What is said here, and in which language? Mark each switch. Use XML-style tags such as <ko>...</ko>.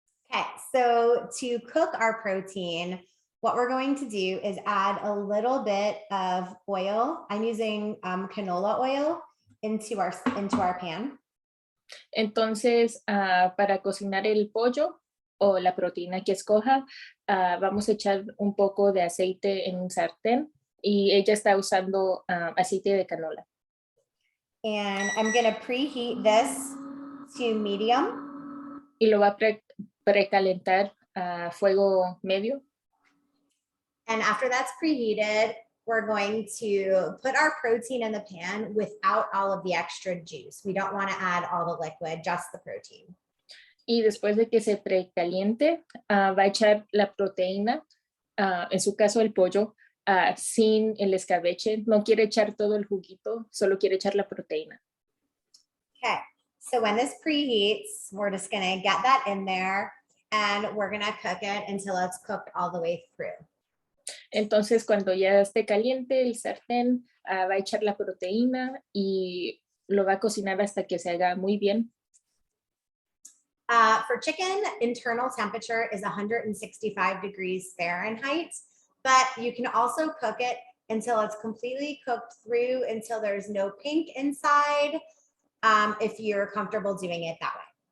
<en>Okay, so to cook our protein, what we're going to do is add a little bit of oil. I'm using canola oil into our pan.</en> <es>Entonces, para cocinar el pollo o la proteína que escoja, vamos a echar un poco de aceite en un sartén, y ella está usando aceite de canola.</es> <en>And I'm going to preheat this to medium.</en> <es>Y lo va a precalentar a fuego medio.</es> <en>And after that's preheated, we're going to put our protein in the pan without all of the extra juice. We don't want to add all the liquid, just the protein.</en> <es>Y después de que se precaliente, va a echar la proteína, en su caso el pollo, sin el escabeche. No quiere echar todo el juguito, solo quiere echar la proteína.</es> <en>Okay, So when this preheats, we're just gonna get that in there and we're gonna cook it until it's cooked all the way through.</en> <es>Entonces, cuando ya esté caliente el sartén, va a echar la proteína y lo va a cocinar hasta que se haga muy bien.</es> <en>For chicken, internal temperature is 165 degrees Fahrenheit, but you can also cook it until it's completely cooked through, until there's no pink inside, if you're comfortable doing it that way.</en>